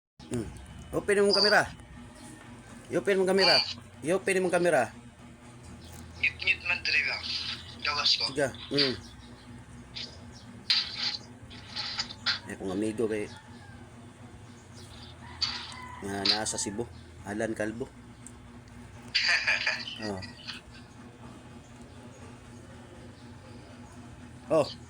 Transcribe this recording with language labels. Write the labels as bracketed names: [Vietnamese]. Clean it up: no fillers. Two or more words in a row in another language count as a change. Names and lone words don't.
[Cebuano] Hmm. Open mo kamera. I-open mo kamera. I-open mo kamera. Ngit-ngit man diri ba? Gawas ko. Sige. Akong amigo kay nga nasa Cebu, Alan Calvo. Oh. Oh.